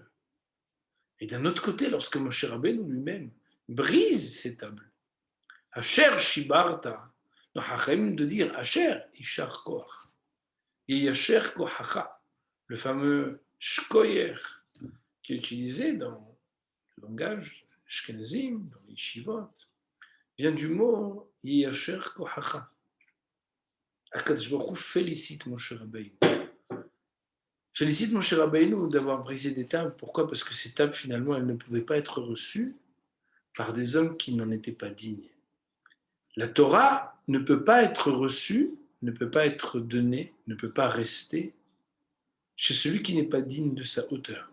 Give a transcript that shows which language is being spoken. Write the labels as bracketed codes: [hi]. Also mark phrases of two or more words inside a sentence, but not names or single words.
[fr] Et d'un autre côté, lorsque Moshe Rabbeinu lui-même brise ces tables, [he] אשר שיברת, [fr] le Hachamim de dire [he] אשר יישר כוח, [fr] et [he] יישר כוחך, [fr] le fameux Shkoyer qui est utilisé dans le langage Ashkenazim, dans les Yeshivot, vient du mot [he] יישר כוחך. הקדוש ברוך הוא [fr] félicite Moshe Rabbeinu. Félicite Moshe Rabbeinu d'avoir brisé des tables. Pourquoi? Parce que ces tables, finalement, elles ne pouvaient pas être reçues par des hommes qui n'en étaient pas dignes. La Torah ne peut pas être reçue, ne peut pas être donnée, ne peut pas rester chez celui qui n'est pas digne de sa hauteur.